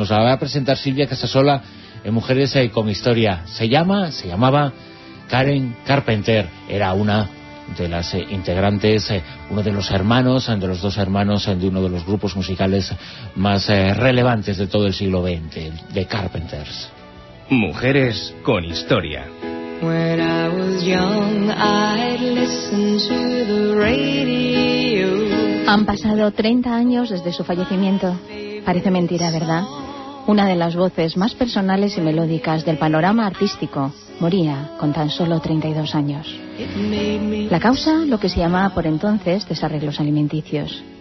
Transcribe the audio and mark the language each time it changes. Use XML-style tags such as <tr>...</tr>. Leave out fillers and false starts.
<es>Nos la va a presentar Silvia Casasola en Mujeres con Historia. Se llamaba Karen Carpenter. Era una de las integrantes, uno de los hermanos, de los dos hermanos, de uno de los grupos musicales más relevantes de todo el siglo XX, The Carpenters. Mujeres con Historia.</es> <en>When I was young, I'd listen to the radio.</en> <es>Han pasado 30 años desde su fallecimiento. Parece mentira, ¿verdad? Una de las voces más personales y melódicas del panorama artístico moría con tan solo 32 años. La causa, lo que se llamaba por entonces desarreglos alimenticios.</es>